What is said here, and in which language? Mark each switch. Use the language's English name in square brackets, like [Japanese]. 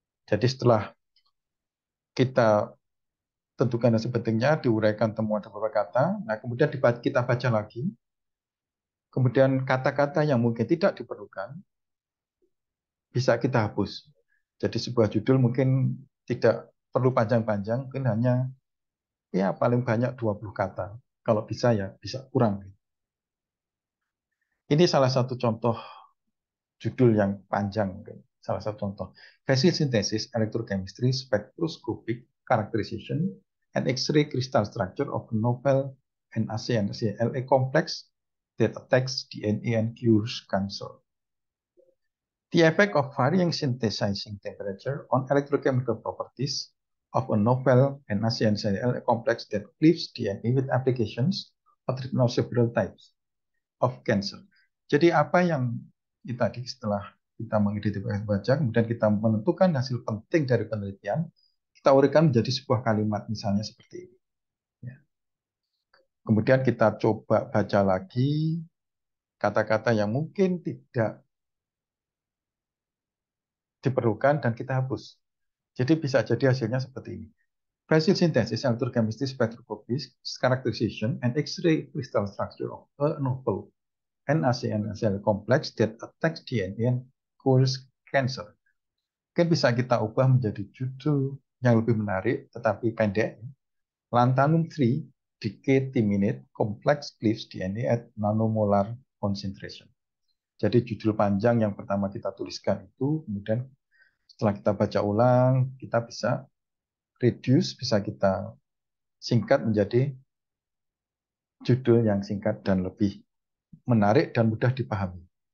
[Indonesian] Jadi setelah kita tentukan hasil pentingnya, diuraikan temuan dalam beberapa kata, nah kemudian kita baca lagi, kemudian kata-kata yang mungkin tidak diperlukan, bisa kita hapus. Jadi sebuah judul mungkin tidak perlu panjang-panjang, mungkin hanya ya paling banyak 20 kata. Kalau bisa ya bisa kurang. Ini salah satu contoh judul yang panjang. Salah satu contoh. [English] Basic Synthesis, Electrochemistry, Spectroscopic Characterization, and X-ray Crystal Structure of a Novel NaCN-LA Complex that Attacks DNA and Cures Cancer. The effect of varying synthesizing temperature on electrochemical properties of a novel NaCN-LA complex that cleaves DNA with applications of treatment of several types of cancer. [Indonesian] Jadi apa yang tadi setelah kita mengidentifikasi baca, kemudian kita menentukan hasil penting dari penelitian, kita uraikan menjadi sebuah kalimat, misalnya seperti ini. Ya. Kemudian kita coba baca lagi kata-kata yang mungkin tidak diperlukan dan kita hapus. Jadi bisa jadi hasilnya seperti ini. [English] Basic synthesis, electrochemistry, spectroscopy, characterization, and X-ray crystal structure of a novel NaCN complex that attacks DNA and causes cancer. [Indonesian] Mungkin bisa kita ubah menjadi judul yang lebih menarik tetapi pendek. [English] Lanthanum 3 decade minute complex cleaves DNA at nanomolar concentration. [Indonesian] Jadi judul panjang yang pertama kita tuliskan itu, kemudian setelah kita baca ulang, kita bisa reduce, bisa kita singkat menjadi judul yang singkat dan lebih menarik dan mudah dipahami.